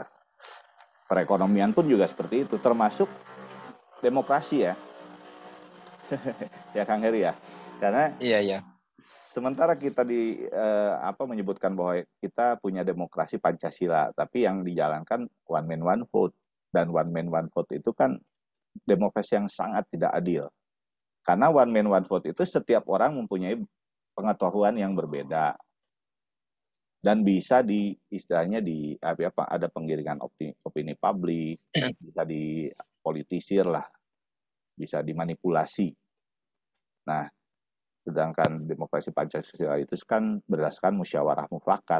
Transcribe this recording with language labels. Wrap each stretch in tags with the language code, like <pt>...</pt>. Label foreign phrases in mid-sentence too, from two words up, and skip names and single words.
<id>Perekonomian pun juga seperti itu, termasuk demokrasi ya. Ya Kang Heri ya. Karena Iya. Sementara kita menyebutkan bahwa kita punya demokrasi Pancasila, tapi yang dijalankan</id> <en>one man one vote,</en> <id>dan</id> <en>one man one vote</en> <id>itu kan demokrasi yang sangat tidak adil. Karena</id> <en>one man one vote</en> <id>itu setiap orang mempunyai pengetahuan yang berbeda dan bisa ada penggiringan opini publik, bisa dipolitisir lah, bisa dimanipulasi. Nah, sedangkan demokrasi Pancasila itu kan berdasarkan musyawarah mufakat.</id>